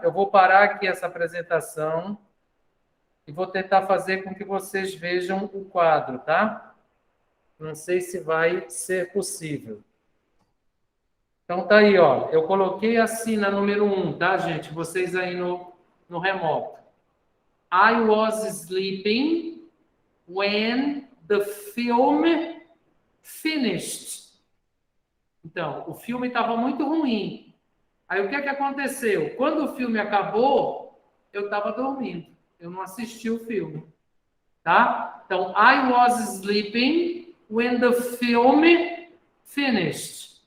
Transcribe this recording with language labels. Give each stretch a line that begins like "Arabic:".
Portuguese: Eu vou parar aqui essa apresentação e vou tentar fazer com que vocês vejam o quadro, tá? Não sei se vai ser possível. Então tá aí, ó. Eu coloquei assim na número 1, tá, gente? Vocês aí no remoto.
English: I was sleeping when the film finished.
Portuguese: Então, o filme estava muito ruim. Aí o que é que aconteceu? Quando o filme acabou, eu estava dormindo. Eu não assisti o filme. Tá?
English: Então, I was sleeping when the film finished.